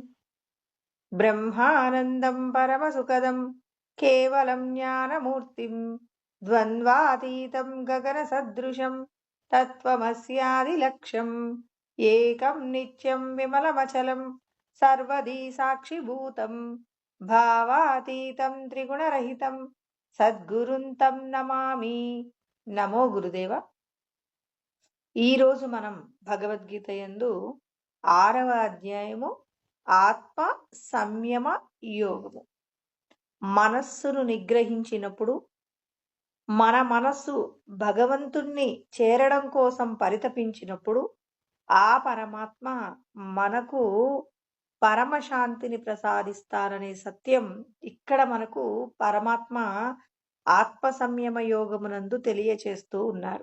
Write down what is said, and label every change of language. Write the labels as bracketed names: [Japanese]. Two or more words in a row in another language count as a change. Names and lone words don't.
[Sanskrit] ब्रह्मानन्दं परमसुखदं केवलं ज्ञानमूर्तिं द्वन्द्वातीतं गगनसदृशं तत्त्वमस्यादिलक्ष्यम् एकं नित्यं विमलमचलं सर्वदी साक्षिभूतं भावातीतं त्रिगुणरहितं సద్గురుం తం నమామి. నమో గురుదేవ. [Telugu] ఈరోజు మనం భగవద్గీత యందు 6వ అధ్యాయము ఆత్మ సంయమ యోగము. మనస్సును నిగ్రహించినప్పుడు మన మనస్సు భగవంతుణ్ణి చేరడం కోసం పరితపించినప్పుడు ఆ పరమాత్మ మనకు పరమశాంతిని ప్రసాదిస్తారనే సత్యం ఇక్కడ మనకు పరమాత్మ ఆత్మ సంయమ యోగమునందు తెలియచేస్తూ ఉన్నారు.